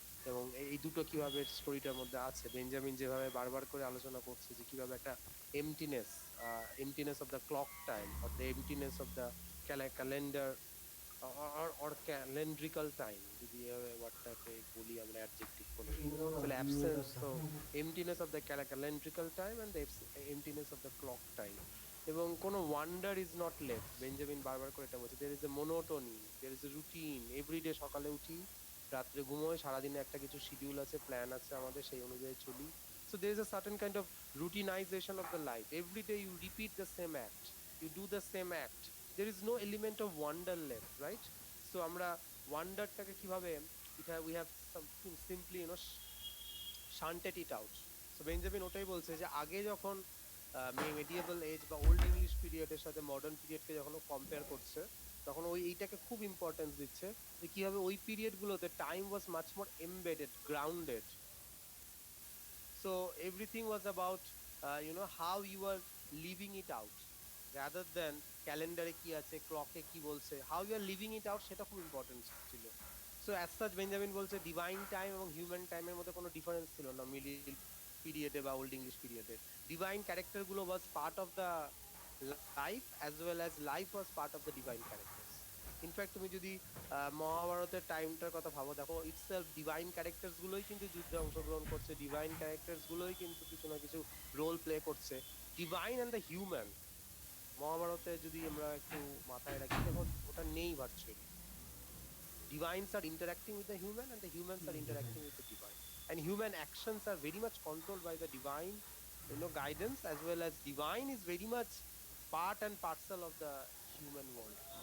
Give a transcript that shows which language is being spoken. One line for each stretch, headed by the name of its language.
Bangla: এবং এই দুটো কিভাবে স্টোরিটার মধ্যে আছে, বেঞ্জামিন যেভাবে বারবার করে আলোচনা করছে যে কিভাবে একটা
English: emptiness, emptiness of the clock time or the emptiness of the calendar or calendrical time,
Bangla: যদি ওয়ার্ডটাকে বলি আমরা অ্যাডজেক্টিভ করে, তাহলে
English: Absence, তো emptiness of the calendrical time and the emptiness of the clock time.
Bangla: এবং কোনো
English: wonder is not left,
Bangla: Benjamin বারবার করে এটা বলছে,
English: there is a monotony, there is a routine,
Bangla: everyday সকালে উঠি, রাত্রে ঘুমোই, সারাদিনে একটা কিছু শিডিউল আছে, প্ল্যান আছে আমাদের, সেই অনুযায়ী চলি।
English: So there is a certain kind of routinization of the life. Every day you repeat the same act, you do the same act, there is no element of wonder left, right? So
Bangla: আমরা ওয়ান্ডারটাকে কিভাবে,
English: we have something simply shunted it out.
Bangla: So Benjamin ওটাই বলছে যে আগে যখন মেডিয়েভাল age বা old English পিরিয়ডের সাথে মডার্ন পিরিয়ডকে যখন কম্পেয়ার করছে, তখন ওই এইটাকে খুব ইম্পর্টেন্স দিচ্ছে, যে কিভাবে ওই পিরিয়ড গুলোতে
English: Time was much more embedded, grounded. So everything was about how you are living it out, rather than
Bangla: ক্যালেন্ডারে কি আছে, ক্লকে কি বলছে,
English: how you are living it out
Bangla: সেটা খুব ইম্পর্টেন্ট ছিল। সো অ্যাজ সাচ বেঞ্জামিন বলছে ডিভাইন টাইম এবং হিউম্যান টাইমের মধ্যে কোনো ডিফারেন্স ছিল না মিডিল পিরিয়ডে বা ওল্ড ইংলিশ পিরিয়ডে।
English: Divine character গুলো was part of the life as well as life was part of the divine characters.
Bangla: In fact তুমি যদি মহাভারতের টাইমটার কথা ভাবো, দেখো ইটসেলফ ডিভাইন ক্যারেক্টার্স গুলোই কিন্তু যুদ্ধে অংশগ্রহণ করছে, ডিভাইন ক্যারেক্টার্স গুলোই কিন্তু কিছু না কিছু রোল প্লে করছে। ডিভাইন অ্যান্ড দ্য হিউম্যান, মহাভারতে যদি আমরা একটু মাথায় রাখি, দেখো ওটা নেই virtually.
English: Divines are interacting with the human and the humans are interacting with the divine, and human actions are very much controlled by the divine guidance, as well as divine is very much part and parcel of the human world.